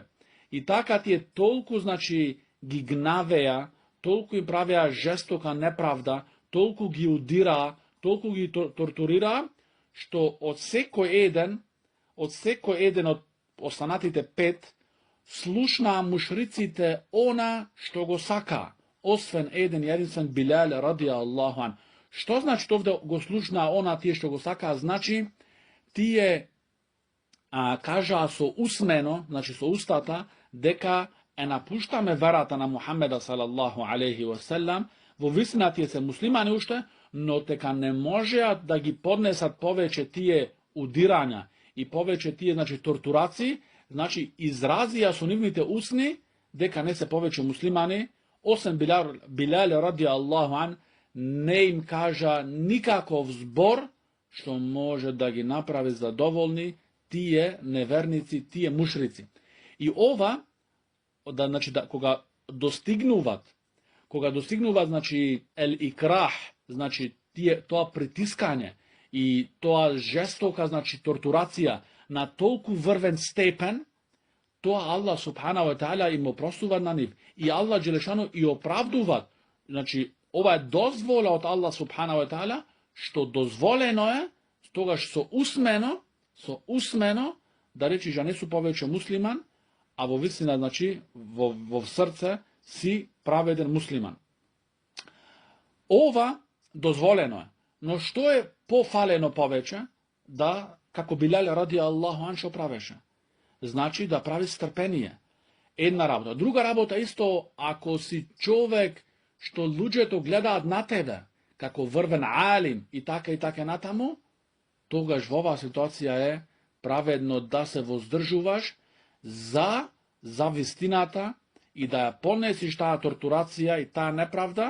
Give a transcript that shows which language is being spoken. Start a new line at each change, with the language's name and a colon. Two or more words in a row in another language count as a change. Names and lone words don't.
Macedonian: И така тие толку, значи, ги гнавеа, толку им правеа жестока неправда, толку ги удираа, толку ги тортурираа, што од секој еден од останатите 5, слушнаа мушриците она што го сака, освен еден единствен Билал
Arabic: رضي الله عنه.
Macedonian: Што значи овде го слушнаа она тие што го сака? Значи, тие кажаа со усмено, значи со устата, дека напуштаме верата на Мухаммеда
Arabic: صلى الله عليه وسلم,
Macedonian: во вистина тие се муслимани уште, но дека не можеат да ги поднесат повеќе тие удирања и повеќе тие, значи, тортурации, значи, изразија со нивните усни дека не се повеќе муслимани, освен Билал
Arabic: رضي الله عنه,
Macedonian: не им кажа никаков збор што може да ги направи задоволни тие неверници, тие мушрици. И ова, значи, кога достигнуваат, значи, ел-икрах, значи, тоа притискање и тоа жестока, значи, тортурација на толку врвен степен, тоа
Arabic: الله سبحانه وتعالى
Macedonian: им опростува на нив. И
Arabic: الله جل شأنه
Macedonian: и оправдува. Значи, ова е дозвола од
Arabic: الله سبحانه وتعالى,
Macedonian: што дозволено е, тогаш со усмено, да речи že не су повеќе муслиман, а во вистина, значи, во срце си праведен муслиман. Ова дозволено е. Но што е пофалено повеќе? Да, како Билал
Arabic: رضي الله عنه
Macedonian: што правеше? Значи да прави стрпение. Една работа. Друга работа исто, ако си човек што луѓето гледаат на тебе, како врвен алим и така натаму, тогаш во оваа ситуација е праведно да се воздржуваш за вистината и да ја понесиш таа тортурација и таа неправда.